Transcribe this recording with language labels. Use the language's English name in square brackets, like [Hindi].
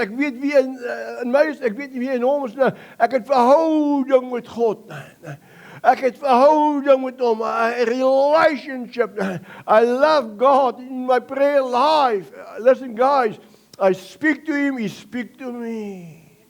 [Afrikaans] Ek weet wie in my is, ek weet nie wie in hom is nie. Ek het verhouding met God. Ek het verhouding met hom, [English] a relationship. I love God in my prayer life. Listen guys, I speak to him, he speak to me.